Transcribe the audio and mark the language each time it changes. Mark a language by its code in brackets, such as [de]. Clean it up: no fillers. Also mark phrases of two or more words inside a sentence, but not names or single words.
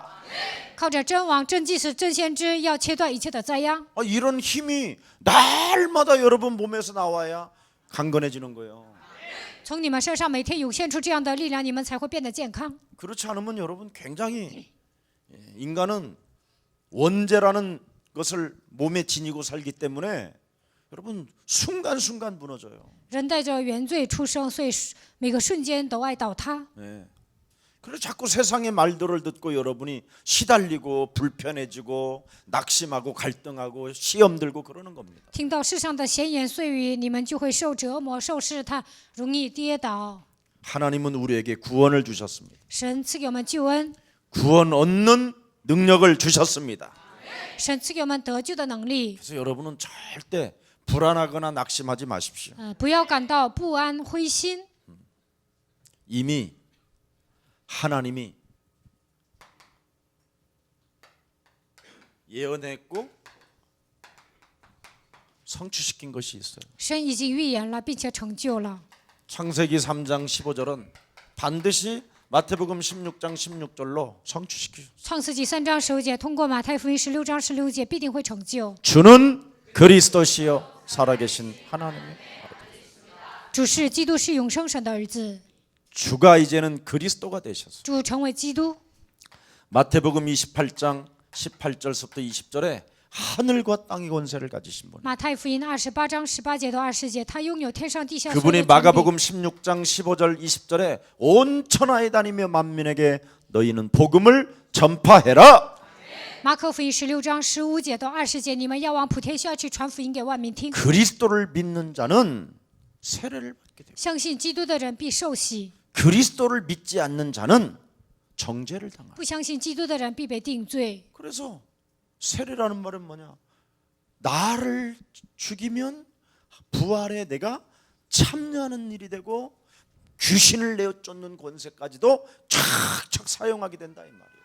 [zh] 靠着真王、真祭司、真先知，要切断一切的灾殃。 [ko] 이런 힘이 날마다 여러분 몸에서 나와야 강건해지는 거예요. [zh] 从你们身上每天涌现出这样的力量，你们才会变得健康。 [ko] 그렇지 않으면 여러분 굉장히 인간은 원죄라는 것을 몸에 지니고 살기 때문에 여러분 순간순간 무너져요. [zh] 人带着原罪出生，所以每个瞬间都爱倒塌。 [ko] 네. 그래서 자꾸 세상의 말들을 듣고 여러분이 시달리고 불편해지고 낙심하고 갈등하고 시험 들고 그러는 겁니다. [zh] 听到世上的闲言碎语，你们就会受折磨、受试探，容易跌倒。 [ko] 하나님은 우리에게 구원을 주셨습니다. [zh] 神赐给我们救恩， [ko] 구원 얻는 능력을 주셨습니다. [zh] 神赐给我们得救的能力。 [ko] 그래서 여러분은 절대 불안하거나 낙심하지 마십시오. [zh] 不要感到不安、灰心。 [ko] 이미 하나님이 예언했고 성취시킨 것이 있어요. [zh] 神已经预言了，并且成就了。 [ko] 창세기 3장 15절은 반드시 마태복음 16장 16절로 성취시키죠. [zh] 创世纪3章15节，通过马太福音16章16节，必定会成就。 [ko] 주는 그리스도시요 살아계신 하나님. [zh] 主是基督，是永生神的儿子。 [ko] 주가 이제는 그리스도가 되셔서 [zh] 主成为基督。 [ko] 마태복음 28장 18절부터 20절에 하늘과 땅의 권세를 가지신 분. [zh] 马太福音28章18节到20节，他拥有天上地下所有 [ko] 그분이 [zh] 的权柄。 [ko] 마가복음 16장 15절 20절에 온 천하에 다니며 만민에게 너희는 복음을 전파해라. [zh] 马可福音16章15节到20节，你们要往普天下去传福音给万民听。 [ko] 그리스도를 믿는 자는 세례를 받게 됩니다. [zh] 相信基督的人必受洗， [ko] 그리스도를 믿지 않는 자는 정죄를 당합니다. [zh] 不相信基督的人必被定罪。 [ko] 그래서 세례라는 말은 뭐냐? 나를 죽이면 부활에 내가 참여하는 일이 되고 귀신을 내어 쫓는 권세까지도 촥촥 사용하게 된다 이 말이에요.